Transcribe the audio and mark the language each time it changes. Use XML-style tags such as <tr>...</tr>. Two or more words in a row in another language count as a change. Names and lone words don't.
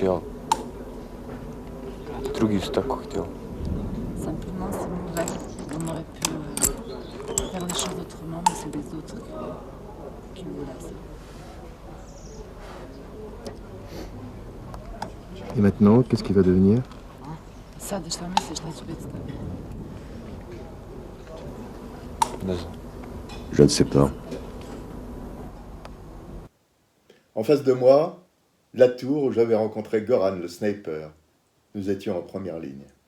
<fr>Simplement, c'est mauvais. On aurait pu faire les choses autrement, mais c'est les autres qui nous laissent. Et maintenant, qu'est-ce qui va devenir?</fr> <sr>Sad, šta misliš, neću biti s tobom?</sr> <fr>Je ne sais pas. En face de moi, la tour où j'avais rencontré Goran, le sniper. Nous étions en première ligne.</fr>